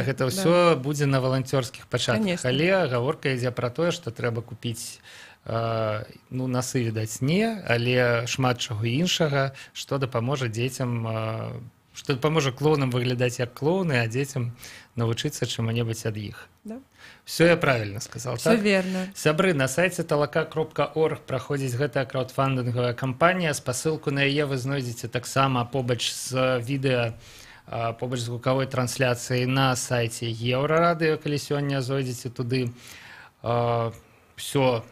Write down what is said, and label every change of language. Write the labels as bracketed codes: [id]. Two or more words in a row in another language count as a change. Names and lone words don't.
[be] Гэта ўсё будзе на валанцёрскіх пачатках. Але гаворка ідзе пра тое, што трэба купіць, ну, насы, відаць, не, але шмат чаго іншага, што дапаможа дзецям, што дапаможа клоунам выглядаць як клоуны, а дзецям навучыцца чаму-небудзь ад іх. [ru] Да. Все я правильно сказал, Все так? верно. [be] Сябры, на сайце talaka.org праходзіць гэтая краудфандынгавая кампанія. Спасылку на яе вы знойдзеце таксама побач з відэа, побач з гукавой трансляцыяй на сайце Еўрарадыё, калі сёння зойдзеце туды. [ru] Все.